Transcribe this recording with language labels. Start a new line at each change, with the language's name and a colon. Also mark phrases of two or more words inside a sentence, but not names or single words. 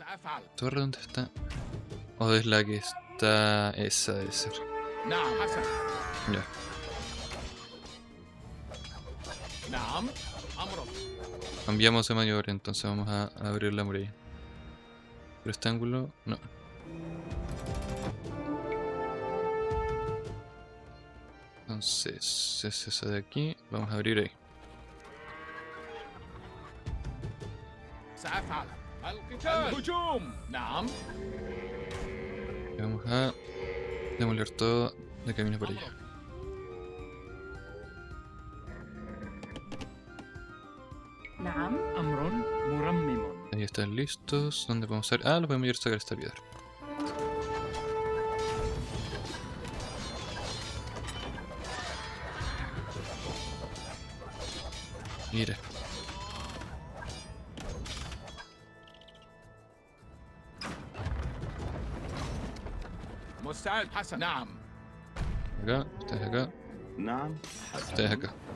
Arabic: سأفعل
Spanish: torre, ¿dónde está? O es la que está. Esa debe ser.
Arabic: نعم حسنا
Spanish: Ya.
Arabic: نعم أمرك
Spanish: Cambiamos de maniobra, entonces vamos a abrir la muralla. Pero este ángulo, no. Entonces, es esa de aquí. Vamos a abrir ahí.
Arabic: سأفعل القتال الهجوم نعم
Spanish: Y vamos a demoler todo de camino para allá.
Arabic: نعم أمر مرمم.
Spanish: Ahí están listos. ¿Dónde podemos sacar? Ah, lo podemos ir a sacar esta piedra. Mira.
Arabic: مستعد حسن نعم
Spanish: Acá, ustedes acá,
Arabic: نعم
Spanish: ustedes acá.